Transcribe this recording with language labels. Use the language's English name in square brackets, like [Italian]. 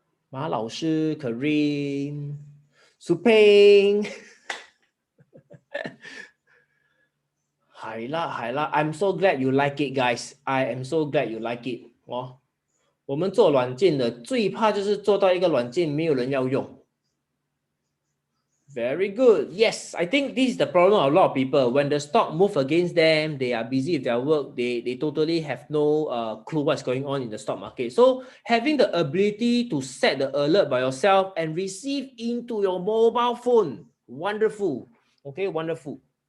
[English] Ma Lao Shi, Kareem, Supeng. 係啦, I'm so glad you like it, guys. I am so glad you like it. [Chinese] 我们做软件的最怕就是做到一个软件没有人要用。 [English] Very good. Yes, I think this is the problem of a lot of people. When the stock move against them, they are busy with their work. They totally have no clue what's going on in the stock market. So having the ability to set the alert by yourself and receive into your mobile phone, wonderful. Okay, wonderful.